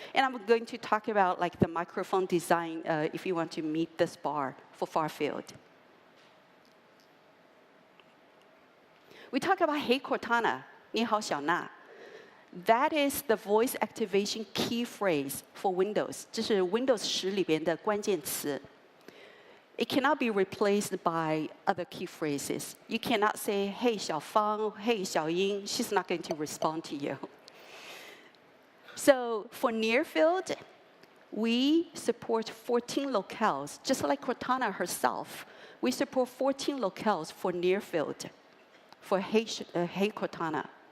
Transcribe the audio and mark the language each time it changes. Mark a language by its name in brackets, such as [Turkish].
[English] And I'm going to talk about like the microphone design if you want to meet this bar for far-field. We talk about Hey Cortana, 你好小娜. That is the voice activation key phrase for Windows. [Chinese] 这是 Windows 10里边的关键词. [English] It cannot be replaced by other key phrases. You cannot say, hey, 小芳, hey, 小英. She's not going to respond to you. So for near field, we support 14 locales. Just like Cortana herself, we support 14 locales for near field, for Hey Cortana.